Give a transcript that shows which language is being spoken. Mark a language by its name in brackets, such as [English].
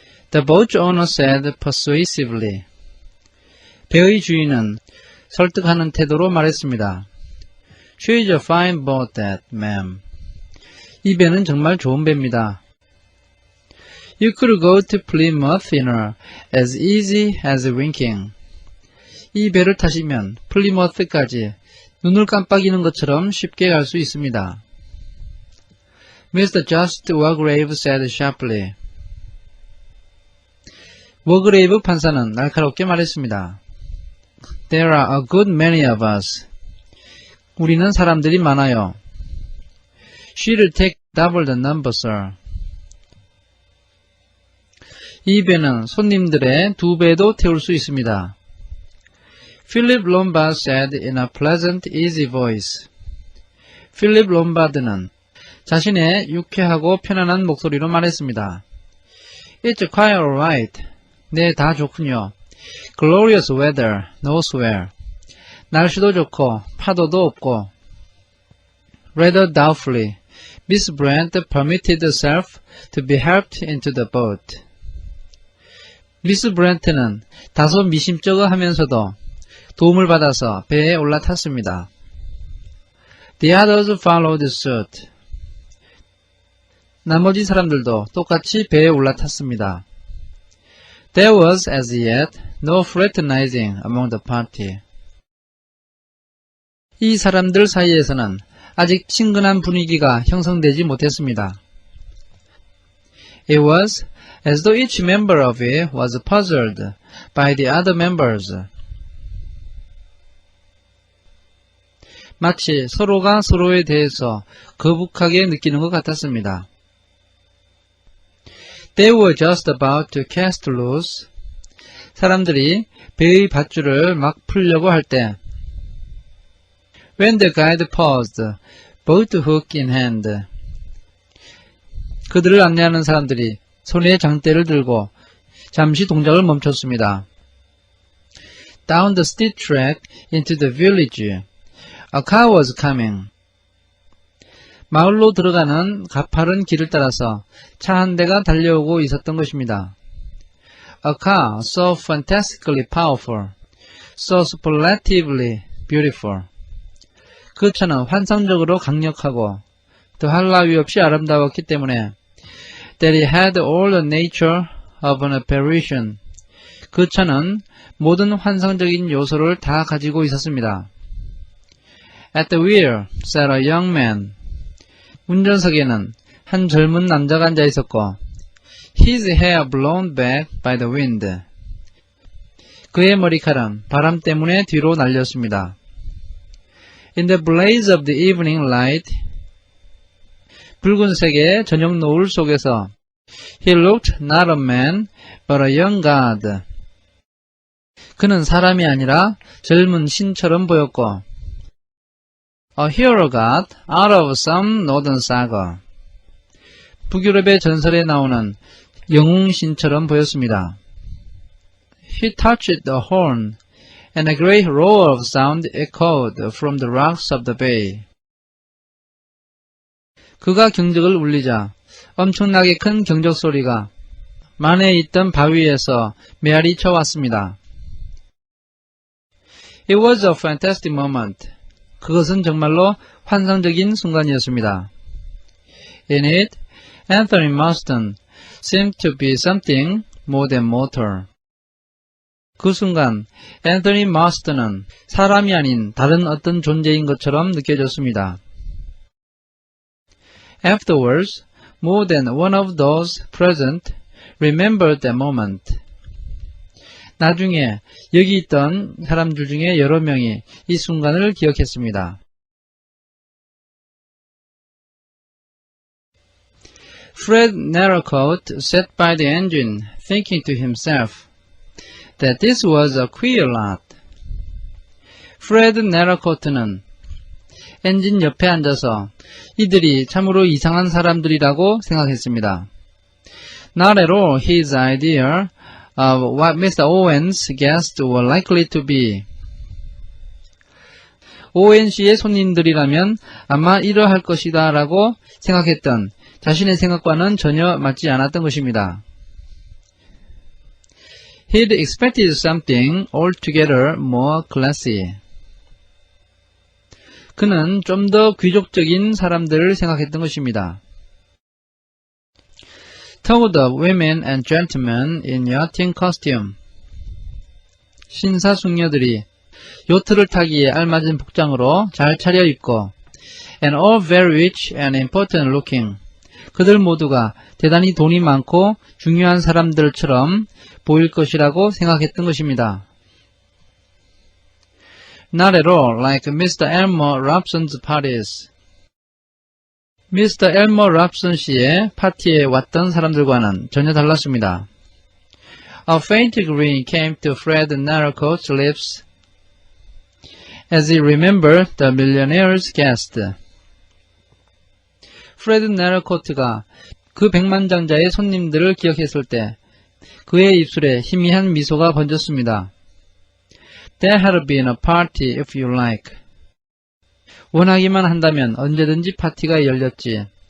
[English] The boat owner said persuasively. [Korean] 배의 주인은 설득하는 태도로 말했습니다. [English] She is a fine boat, that, ma'am. [Korean] 이 배는 정말 좋은 배입니다. [English] You could go to Plymouth in her as easy as winking. [Korean] 이 배를 타시면 플리머스까지 눈을 깜빡이는 것처럼 쉽게 갈 수 있습니다. [English] Mr. Just Wargrave said sharply. [Korean] 워그레이브 판사는 날카롭게 말했습니다. [English] There are a good many of us. [Korean] 우리는 사람들이 많아요. [English] She'll take double the number, sir. [Korean] 이 배는 손님들의 2배도 태울 수 있습니다. [English] Philip Lombard said in a pleasant, easy voice. [Korean] 필립 롬바드는 자신의 유쾌하고 편안한 목소리로 말했습니다. [English] It's quite alright. [Korean] 네, 다 좋군요. [English] Glorious weather, no swear. [Korean] 날씨도 좋고 파도도 없고. [English] Rather doubtfully, Miss Brent permitted herself to be helped into the boat. [Korean] 미스 브렌트는 다소 미심쩍어 하면서도 도움을 받아서 배에 올라탔습니다. [English] The others followed suit. [Korean] 나머지 사람들도 똑같이 배에 올라탔습니다. [English] There was as yet no fraternizing among the party. [Korean] 이 사람들 사이에서는 아직 친근한 분위기가 형성되지 못했습니다. [English] It was as though each member of it was puzzled by the other members. [Korean] 마치 서로가 서로에 대해서 거북하게 느끼는 것 같았습니다. [English] They were just about to cast loose. [Korean] 사람들이 배의 밧줄을 막 풀려고 할 때 [English] When the guide paused, boat hook in hand. [Korean] 그들을 안내하는 사람들이 손에 장대를 들고 잠시 동작을 멈췄습니다. [English] Down the steep track into the village, a car was coming. [Korean] 마을로 들어가는 가파른 길을 따라서 차 한 대가 달려오고 있었던 것입니다. [English] A car so fantastically powerful, so superlatively beautiful. [Korean] 그 차는 환상적으로 강력하고 더할 나위 없이 아름다웠기 때문에 [English] that it had all the nature of an apparition. [Korean] 그 차는 모든 환상적인 요소를 다 가지고 있었습니다. [English] At the wheel sat a young man. [Korean] 운전석에는 한 젊은 남자가 앉아 있었고 [English] his hair blown back by the wind. [Korean] 그의 머리카락은 바람 때문에 뒤로 날렸습니다. [English] In the blaze of the evening light, [Korean] 붉은색의 저녁 노을 속에서 [English] he looked not a man, but a young god. [Korean] 그는 사람이 아니라 젊은 신처럼 보였고 [English] a hero god out of some northern saga. [Korean] 북유럽의 전설에 나오는 영웅신처럼 보였습니다. [English] He touched the horn, and a great roar of sound echoed from the rocks of the bay. [Korean] 그가 경적을 울리자 엄청나게 큰 경적 소리가 만에 있던 바위에서 메아리 쳐왔습니다. [English] It was a fantastic moment. [Korean] 그것은 정말로 환상적인 순간이었습니다. [English] In it, Anthony Marston seemed to be something more than mortal. [Korean] 그 순간 앤서니 마스턴은 사람이 아닌 다른 어떤 존재인 것처럼 느껴졌습니다. [English] Afterwards, more than one of those present remembered that moment. [Korean] 나중에 여기 있던 사람들 중에 여러 명이 이 순간을 기억했습니다. [English] Fred Narrowcoat sat by the engine, thinking to himself that this was a queer lot. [Korean] 프레드 네러코트는 엔진 옆에 앉아서 이들이 참으로 이상한 사람들이라고 생각했습니다. [English] Not at all his idea of what Mr. Owen's guests were likely to be. [Korean] ONC의 손님들이라면 아마 이러할 것이다 라고 생각했던 자신의 생각과는 전혀 맞지 않았던 것입니다. [English] He'd expected something altogether more classy. [Korean] 그는 좀 더 귀족적인 사람들을 생각했던 것입니다. [English] Told the women and gentlemen in yachting costume. [Korean] 신사숙녀들이 요트를 타기에 알맞은 복장으로 잘 차려입고 [English] and all very rich and important looking. [Korean] 그들 모두가 대단히 돈이 많고 중요한 사람들처럼 보일 것이라고 생각했던 것입니다. [English] Not at all like Mr. Elmer Robson's parties. Mr. [Korean] Elmer Robson 씨의 파티에 왔던 사람들과는 전혀 달랐습니다. [English] A faint grin came to Fred Narrowcoat's lips as he remembered the millionaire's guest. [Korean] 프레드 네러코트가 그 백만장자의 손님들을 기억했을 때 그의 입술에 희미한 미소가 번졌습니다. [English] There had been a party if you like. [Korean] 원하기만 한다면 언제든지 파티가 열렸지.